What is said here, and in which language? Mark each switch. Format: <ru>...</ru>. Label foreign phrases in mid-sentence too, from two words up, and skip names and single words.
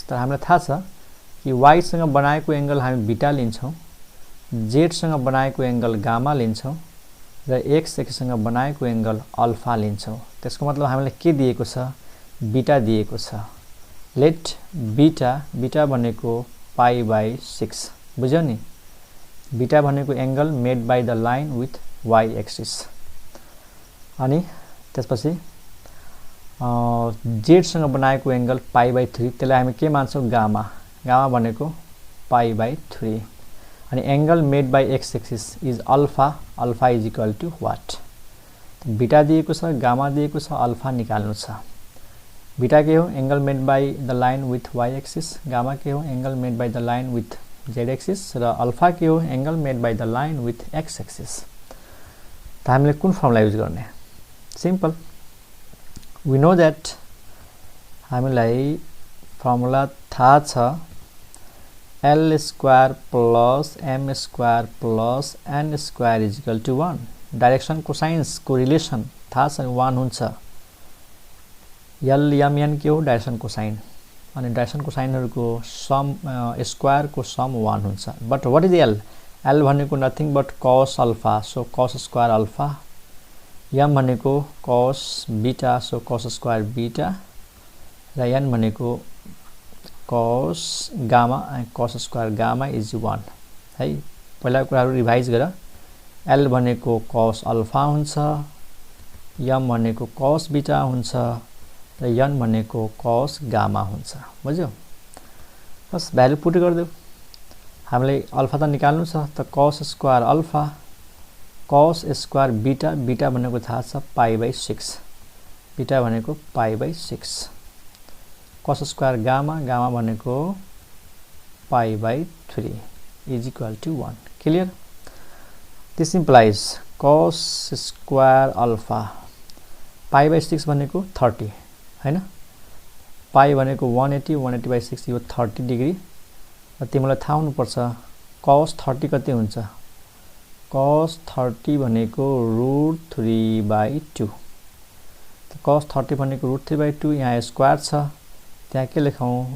<ne>तर हामीलाई थाहा छ कि y सँग बनाएको एंगल हामी बीटा लिन्छौं, z सँग बनाएको एंगल गामा लिन्छौं र x एक्सिससँग बनाएको एंगल अल्फा लिन्छौं। त्यसको मतलब हामीलाई के दिएको छ? बीटा दिएको छ।</ne> <en>let beta</en> <ne>भनेको π/6, बुझ्यौ नि?</ne> <en>बीटा भनेको angle made by the line with y axis.</en> <ne>अनि त्यसपछि z सँग बनाएको एंगल π/3, त्यसलाई हामी के मान्छौं? गामा भनेको π/3।</ne> <en>अनि angle made by x axis is alpha is equal to what?</en> <ne>बीटा दिएको छ, गामा दिएको छ, अल्फा निकाल्नु छ। बीटा के हो?</ne> <en>angle made by the line with y axis.</en> <ne>गामा के हो?</ne> <en>angle made by the line with z axis.</en> <ne>र अल्फा के हो?</ne> <en>angle made by the line with x axis.</en> <ne>त हामीले कुन फर्मुला युज गर्ने? सिम्पल,</ne> <en>we know that</en> <ne>हामीलाई फर्मुला थाहा छ,</ne> <en>L square plus m square plus n square is equal to 1. direction cosines</en> <ne>को रिलेसन थाहा छ, 1 हुन्छ। L m n के हो?</ne> <en>direction cosine,</en> <ne>अनि डाइरेक्सन कोसाइनहरुको</ne> <en>sum square</en> <ne>को सम 1 हुन्छ।</ne> <en>but what is L? L भनेको nothing but cos alpha, so cos square alpha.</en> <ne>m भनेको cos बीटा, सो</ne> <en>cos square beta.</en> <ne>र n भनेको cos गामा,</ne> <en>cos square gamma is 1</en> <ne>है। पहिला कुराहरु रिभाइज गर। L भनेको cos अल्फा हुन्छ, m भनेको cos बीटा हुन्छ र n भनेको cos गामा हुन्छ। बुझ्यौ? बस</ne> <en>value put</en> <ne>गर्दियौ। हामीले अल्फा त निकाल्नु छ, त</ne> <en>cos square alpha, cos square beta,</en> <ne>बीटा भनेको थाहा छ π/6, बीटा भनेको π/6,</ne> <en>cos square gamma,</en> <ne>गामा भनेको</ne> <en>π/3 is equal to 1.</en> <ne>क्लियर?</ne> <en>this implies cos square alpha</en> <ne>π/6 भनेको 30 हैन, पाई भनेको 180, 180/6 यो 30 डिग्री। र तिमीलाई थाहा हुनु पर्छ cos 30 कति हुन्छ? cos 30 भनेको √3/2। त cos 30 भनेको √3/2, यहाँ स्क्वायर छ, त्यहाँ के लेखौं?</ne>